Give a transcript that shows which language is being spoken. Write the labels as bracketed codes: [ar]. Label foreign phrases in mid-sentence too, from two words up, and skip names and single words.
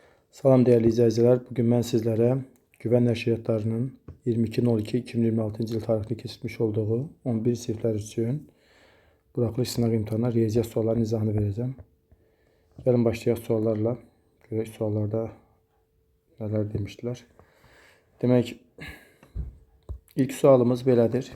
[tr] Salam değerli izleyiciler. Bugün ben sizlere [az] Güven Nəşriyyatlarının 22.02.2026 yıl tarixli keçirmiş olduğu 11 siniflər üçün buraxılış sınaq imtahanına riyaziyyat suallarının izahını vereceğim. Gelin başlayaq suallarla. Görək suallarda [tr] neler demiştiler. [az] Demek ilk sualımız belədir.